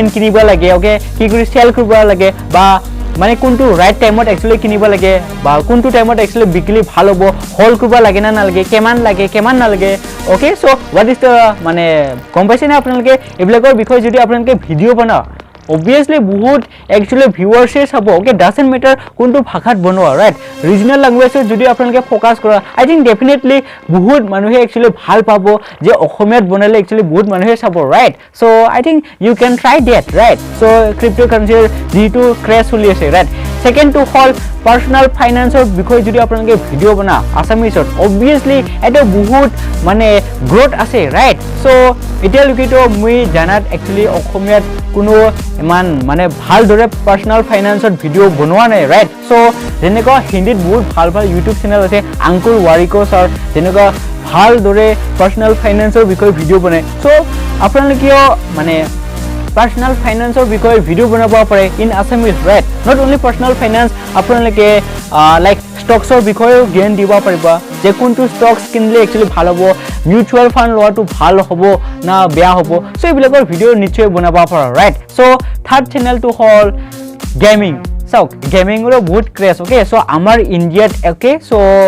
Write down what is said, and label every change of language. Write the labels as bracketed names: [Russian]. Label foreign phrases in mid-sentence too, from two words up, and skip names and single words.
[Assamese] কিনিব লাগে ওকে কি কৰি সেল কৰিব লাগে বা মানে কোনটো [English] right timeত [Assamese] একচুয়ালি কিনিব লাগে বা কোনটো টাইমত একচুয়ালি বিকলি ভাল হ'ব হোল্ড কৰিব লাগে না নালাগে কেমান নালাগে [English] okay so what is the [Assamese] মানে গম পাইছে না আপোনালোকে এইবিলাকৰ বিষয় যদি আপোনালোকে ভিডিও বনাও obviously বহুত [English] actually viewers [Assamese] চাব okay [English] doesn't matter [Assamese] কোনটো ভাষাত বনোৱা [English] right regional language [Assamese] যদি আপোনালোকে ফোকাস কৰা [English] I think definitely [Assamese] বহুত মানুহে actually ভাল পাব যে অসমীয়াত বনালে actually বহুত মানুহে চাব [English] right so I think you can try that right so cryptocurrency [Assamese] যেটো ক্ৰেশ চলি আছে [English] right second to [Assamese] হল [English] personal finance [Assamese] বিষয় যদি আপোনালোকে ভিডিও বনা আসামিছত obviously এটা বহুত মানে গ্ৰোথ আছে [English] right so [Assamese] এতিয়া লুকিটো মই জানাত actually অসমীয়াত কোনো ইমান মানে ভাল দৰে [English] personal financeৰ [Assamese] ভিডিও বনোৱা নাই [English] right so [Assamese] যেনেকৈ হিন্দীত বহুত ভাল [English] YouTube channel [Assamese] আছে আঙ্কুল ওয়াৰিকো স্যাৰ যেনেকৈ ভাল দৰে [English] personal financeৰ [Assamese] বিষয়ে ভিডিও বনায় সো আপোনালোকেও মানে [English] personal financeৰ [Assamese] বিষয়ে ভিডিও বনাব পাৰে [English] in Assamese right not only personal finance [Assamese] আপোনালোকে [English] like stocksৰ [Assamese] বিষয়ে জ্ঞান দিব পাৰিবা যে কোনটো স্টকস কিনলে একচুয়ালি ভাল হ'ব [English] mutual fund [Assamese] লোৱাটো ভাল হ'ব না বেয়া হ'ব সো এইবিলাকৰ ভিডিও নিশ্চয় বনাব পাৰা [English] right so third channelটো [Assamese] হল গেমিং চাওক গেমিংৰ বহুত ক্ৰেজ [English] okay so [Assamese] আমাৰ ইন্ডিয়াত [English] okay so